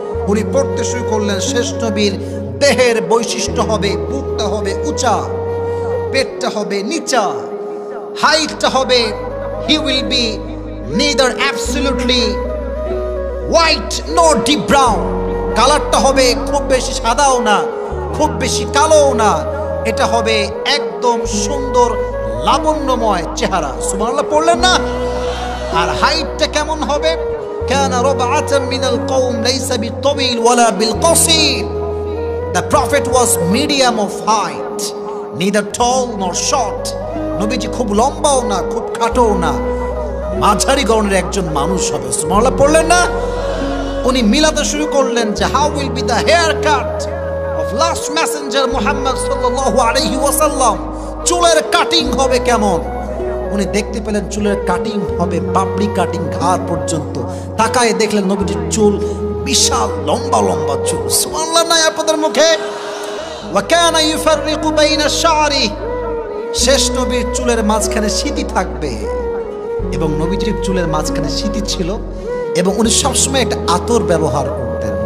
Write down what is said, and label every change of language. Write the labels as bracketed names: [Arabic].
[Bangla] উনি পড়তে শুরু করলেন, শেষ নবীর দেহের বৈশিষ্ট্য হবে, বুকটা হবে উঁচা, পেটটা হবে নিচা, হাইটটা হবে, [English] he will be neither absolutely white nor deep brown, [Bangla] কালারটা হবে খুব বেশি সাদাও না, খুব বেশি কালোও না, এটা হবে একদম সুন্দর লাবণ্যময় চেহারা। সুবহানাল্লাহ পড়লেন না? আর হাইটটা কেমন হবে? [Arabic] কানা রাবআতাম মিনাল কওম লাইসা বিতাবিল ওয়ালা বিলকাসির। [English] The prophet was medium of height, neither tall nor short. [Bangla] নবীজি খুব লম্বাও না, খুব খাটোও না, মাঝারি গড়নের একজন মানুষ হবে। সুবহানাল্লাহ পড়লেন না? উনি মিলাতে শুরু করলেন যে [English] how will be the haircut of last messenger Muhammad sallallahu alayhi wasallam, [Bangla] চুলের কাটিং হবে কেমন। উনি দেখতে পেলেন চুলের কাটিং হবে পাপড়ি কাটিং ঘাড় পর্যন্ত। তাকায় দেখলেন নবীজির চুল বিশাল লম্বা লম্বা চুল। সুবহানাল্লাহ নাই আপনাদের মুখে? [Arabic] ওয়া কানা ইউফাররিকু বাইনা শা'রি, [Bangla] শেষ নবীর চুলের মাঝখানে সিঁথি থাকবে এবং নবীজির চুলের মাঝখানে সিঁথি ছিল এবং উনি সবসময় একটা আতর ব্যবহার করতেন।